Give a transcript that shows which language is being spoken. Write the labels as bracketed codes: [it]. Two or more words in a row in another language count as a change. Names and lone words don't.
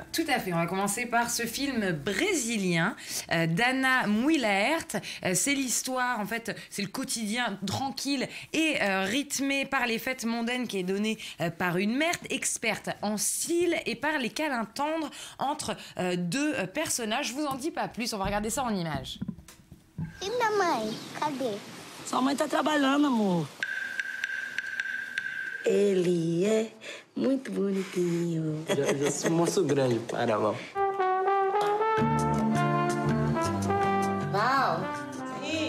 [fr] Tout à fait, on va commencer par ce film brésilien d'Anna Muylaert. C'est l'histoire, en fait, c'est le quotidien tranquille et rythmé par les fêtes mondaines qui est donné par une mère experte en style et par les câlins tendres entre 2 personnages. Je vous en dis pas plus, on va regarder ça en images. [pt] E minha mãe? Cadê? Sua mãe tá trabalhando, amor. Ele é muito bonitinho. Já sou moço grande, para, Val. Val? Sim.